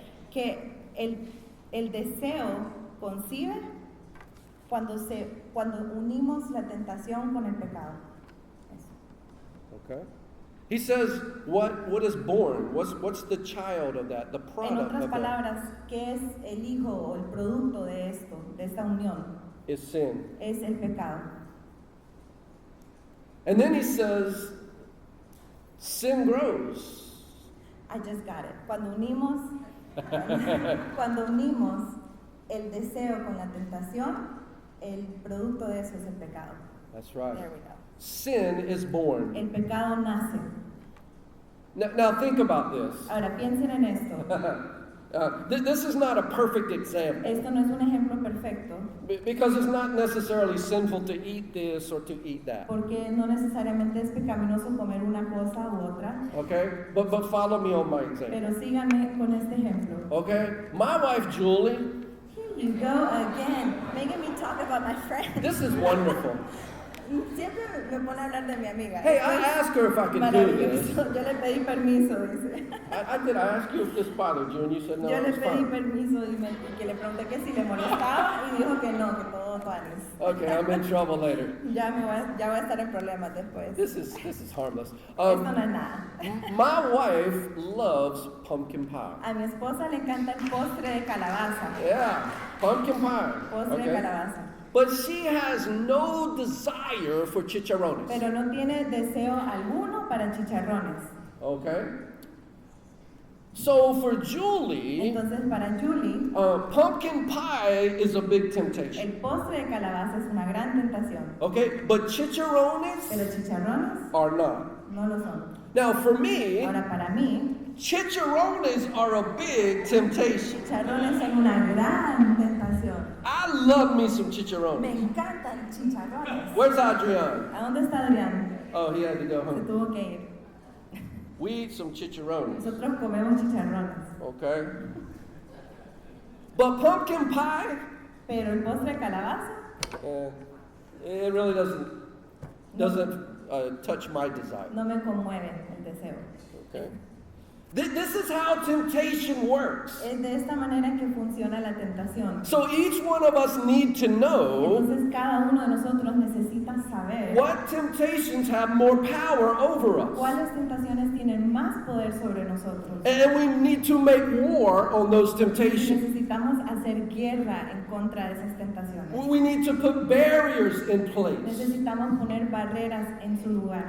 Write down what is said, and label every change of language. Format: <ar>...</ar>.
<es>Que el deseo concibe cuando unimos la tentación con el pecado. Eso.</es> <en>Okay. He says what is born? What's the child of that? The</en> <es>En</es> <en>product</en> <es>otras</es> <en>of that</en> <es>palabras, ¿qué es el hijo o el producto de esto, de esta unión?</es> <en>is sin.</en> <es>Es el pecado.</es> <en>And then he says sin grows. I just got it.</en> <es>Cuando unimos el deseo con la tentación, el producto de eso es el pecado.</es> <en>That's right. There we go. Sin is born.</en> <es>El pecado nace.</es> <en>Now think about this.</en> <es>Ahora piensen en esto.</es> <en>This is not a perfect example</en> <es>Esto no es un ejemplo perfecto,</es> <en>because it's not necessarily sinful to eat this or to eat that.</en> <es>porque no necesariamente es pecaminoso comer una cosa u otra.</es> <en>Okay? But follow me on my example.</en> <es>Pero síganme con este ejemplo.</es> <en>Okay? My wife Julie, Here you go again, making me talk about my friend. this is wonderful.</en> <es>Siempre me pone a hablar de mi amiga.</es> <en>Hey, I asked her if I could do this.</en> <es>Maravilloso. Yo le pedí permiso, dice.</es> <en>I asked you if this bothered you, and you said no,</en> <es>Yo le</es> <en>it's</en> <es>pedí</es> <en>fine.</en> <es>permiso y que le pregunté que si le molestaba y dijo que no, que todo tuanis.</es> <en>Okay, I'm in trouble later.</en> <es>Ya voy a estar en problemas después.</es> <en>This is harmless.</en> <es>Esto no es nada.</es> <en>My wife loves pumpkin pie.</en> <es>A mi esposa le encanta el postre de calabaza.</es> <en>Yeah, pumpkin pie.</en> <es>Postre de</es> <en>Okay?</en> <es>calabaza.</es> <en>But she has no desire for chicharrones.</en> <es>Pero no tiene deseo alguno para chicharrones.</es> <en>Okay? So for Julie,</en> <es>Entonces para Julie,</es> <en>pumpkin pie is a big temptation.</en> <es>el postre de calabaza es una gran tentación.</es> <en>Okay? But</en> <es>Pero chicharrones chicharrones</es> <en>are not.</en> <es>no lo son.</es> <en>Now for me,</en> <es>Ahora para mí,</es> <en>chicharrones are a big temptation.</en> <es>chicharrones son una gran tentación.</es> <en>I love me some</en> <es>Me chicharrones. encantan chicharrones.</es> <en>Where's Adrian?</en> <es>¿A dónde está Adrián?</es> <en>Oh, he had to go</en> <es>Se</es> <en>home.</en> <es>tuvo que ir.</es> <en>We eat some chicharrones.</en> <es>Nosotros comemos chicharrones.</es> <en>Okay? But pumpkin pie,</en> <es>Pero el postre de calabaza,</es> <en>it really doesn't touch my desire. no me conmueve el deseo. Okay? This is how temptation works.</en> <es>Es de esta manera que funciona la tentación.</es> <en>So each one of us need to know</en> <es>Entonces cada uno de nosotros necesita saber</es> <en>what temptations have more power over us.</en> <es>cuáles tentaciones tienen más poder sobre nosotros.</es> <en>And we need to make war on those temptations.</en> <es>Necesitamos hacer guerra en contra de esas tentaciones.</es> <en>We need to put barriers in place</en> <es>Necesitamos poner barreras en su lugar</es>